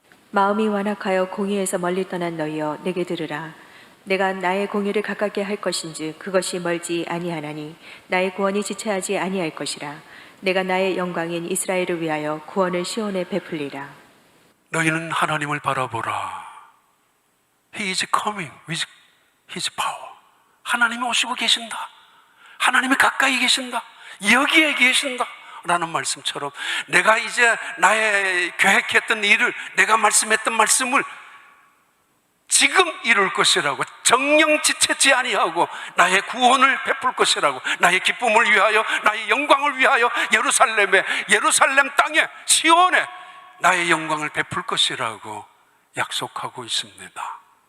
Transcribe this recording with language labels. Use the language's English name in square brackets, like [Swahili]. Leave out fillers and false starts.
[Korean] 마음이 완악하여 공의에서 멀리 떠난 너희여 내게 들으라. 내가 나의 공의를 가깝게 할 것인즉 그것이 멀지 아니하나니 나의 구원이 지체하지 아니할 것이라. 내가 나의 영광인 이스라엘을 위하여 구원을 시온에 베풀리라. 너희는 하나님을 바라보라. [English] He is coming with His power. [Korean] 하나님이 오시고 계신다. 하나님이 가까이 계신다. 여기에 계신다 라는 말씀처럼 내가 이제 나의 계획했던 일을, 내가 말씀했던 말씀을 지금 이룰 것이라고, 정령 지체치 아니하고 나의 구원을 베풀 것이라고, 나의 기쁨을 위하여, 나의 영광을 위하여 예루살렘 땅에, 시온에 나의 영광을 베풀 것이라고 약속하고 있습니다.